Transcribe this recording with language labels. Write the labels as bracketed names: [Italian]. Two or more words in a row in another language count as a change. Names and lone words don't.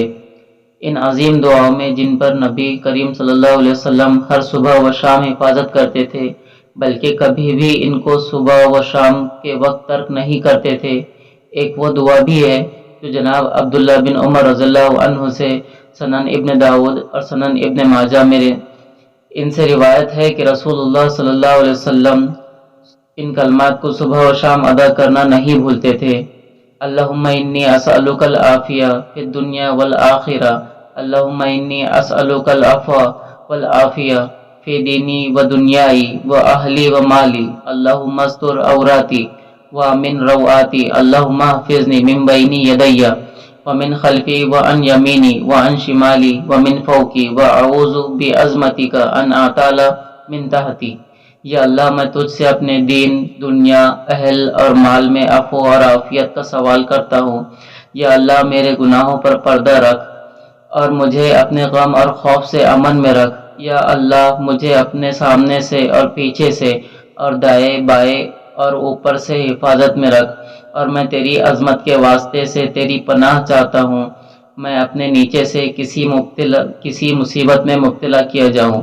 [Urdu] ان عظیم دعاؤں میں جن پر نبی کریم [Arabic] صلی اللہ علیہ وسلم [Urdu] ہر صبح و شام حفاظت کرتے تھے، بلکہ کبھی بھی ان کو صبح و شام کے وقت ترک نہیں کرتے تھے، ایک وہ دعا بھی ہے جو جناب عبداللہ بن عمر [Arabic] رضی اللہ عنہ [Urdu] سے سنن ابن داود اور سنن ابن ماجہ میں ان سے روایت ہے کہ رسول اللہ [Arabic] صلی اللہ علیہ وسلم [Urdu] ان کلمات کو صبح و شام ادا کرنا نہیں بھولتے تھے۔ [Arabic] اللہم انی اسألک العافیہ فی الدنیا والآخرہ، اللہم انی اسألک العفو والعافیہ فی دینی و دنیای و اہلی و مالی، اللہم استر عوراتی ومن روآتی، اللہم احفظنی من بین یدی ومن خلفی وعن یمینی وعن شمالی ومن فوقی واعوذ بعظمتک ان اغتال من تحتی۔ [Urdu] یا اللہ، میں تجھ سے اپنے دین، دنیا، اہل اور مال میں عفو اور عافیت کا سوال کرتا ہوں۔ یا اللہ، میرے گناہوں پر پردہ رکھ اور مجھے اپنے غم اور خوف سے امن میں رکھ۔ یا اللہ، مجھے اپنے سامنے سے اور پیچھے سے اور دائیں بائیں اور اوپر سے حفاظت میں رکھ، اور میں تیری عظمت کے واسطے سے تیری پناہ چاہتا ہوں میں اپنے نیچے سے کسی مصیبت میں مبتلا کیا جاؤں۔